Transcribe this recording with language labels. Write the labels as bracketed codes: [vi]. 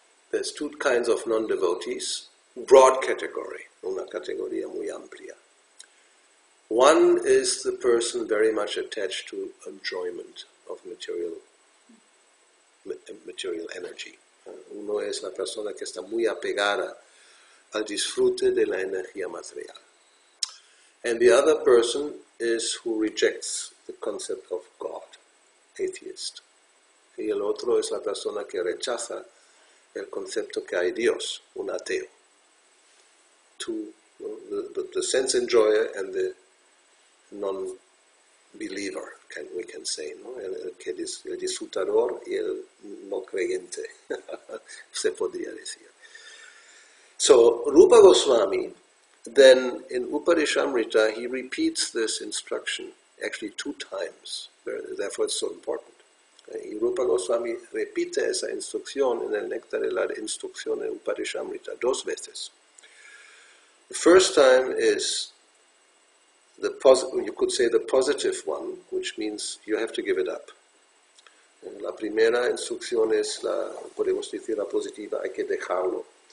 [en] There's two kinds of non-devotees, broad category, [es] una categoría muy amplia. [en] One is the person very much attached to enjoyment of material energy. [es] Uno es la persona que está muy apegada al disfrute de la energía material. [en] And the other person is who rejects the concept of God, atheist. [es] Y el otro es la persona que rechaza el concepto que hay Dios, un ateo. [en] The sense enjoyer and the non-believer, we can say, ¿no? [es] El disfrutador y el no creyente, se podría decir. [en] So, Rupa Goswami, then in Uparishamrita, he repeats this instruction actually 2 times, therefore it's so important. [es] Y Rupa Goswami repite esa instrucción en el Néctar de la Instrucción en Uparishamrita 2 veces. [en] The first time is you could say the positive one, which means you have to give it up. [es] La primera instrucción es podemos decir la positiva, hay que dejarlo.